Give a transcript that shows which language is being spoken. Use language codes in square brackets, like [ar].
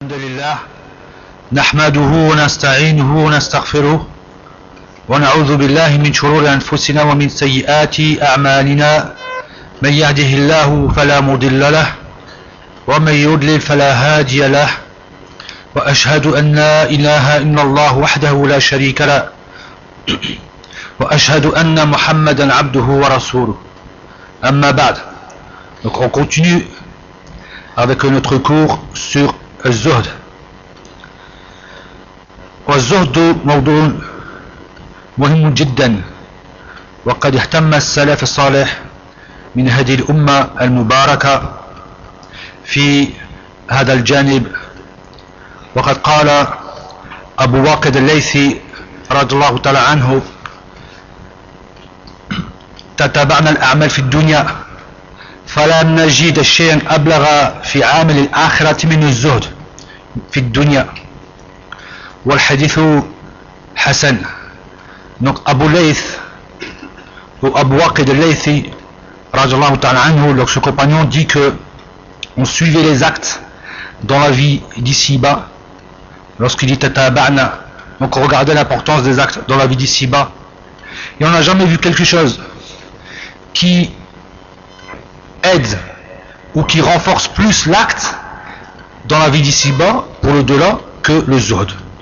[ar] لله نحمده ونستعينه ونستغفره ونعوذ بالله من شرور أنفسنا ومن سيئات أعمالنا من يهده الله فلا مضل له ومن يضلل فلا هادي له وأشهد أن لا إله إلا الله وحده لا شريك له وأشهد أن محمدا عبده ورسوله أما بعد. [fr] Donc on continue avec notre cours sur الزهد. [ar] والزهد موضوع مهم جدا وقد اهتم السلف الصالح من هذه الأمة المباركة في هذا الجانب وقد قال أبو واقد الليثي رضي الله تعالى عنه تتابعنا الأعمال في الدنيا فلم نجد شيئا أبلغ في عامل الآخرة من الزهد في الدنيا والحديث حسن. [fr] Donc Abu Layth ou Abu Waqid al-Laythi [ar] radiallahu ta'ala anhu, [fr] donc ce compagnon dit que on suivait les actes dans la vie d'ici-bas lorsqu'il dit tataba'na, donc on regardait l'importance des actes dans la vie d'ici-bas et on n'a jamais vu quelque chose qui aide ou qui renforce plus l'acte dans la vie d'ici-bas pour le delà que le zuhd.